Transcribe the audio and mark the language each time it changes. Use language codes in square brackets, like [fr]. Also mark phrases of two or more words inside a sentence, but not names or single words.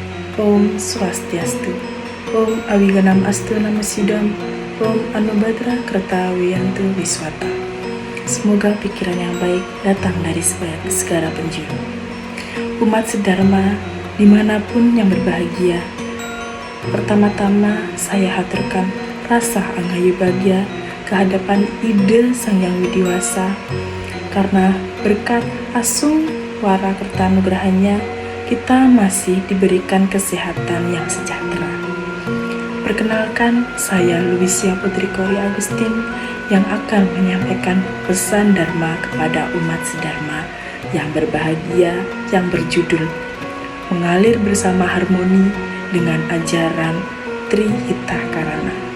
[sa] Om Swastiastu. Om Awiganam Astu Namo Sidam. Om Anubhadra Kerta Wiyantu Wiswata. [id] Semoga pikiran yang baik datang dari segala penjuru. Umat sedharma dimanapun yang berbahagia, pertama-tama saya haturkan rasa [ban] anghayu bagya [id] kehadapan Ida Sang Hyang Widiwasa, karena berkat asung wara kertanugrahannya kita masih diberikan kesehatan yang sejahtera. Perkenalkan, saya Luisia Putri Kori Agustin yang akan menyampaikan pesan Dharma kepada umat sedharma yang berbahagia yang berjudul Mengalir Bersama Harmoni dengan Ajaran Trihita Karana.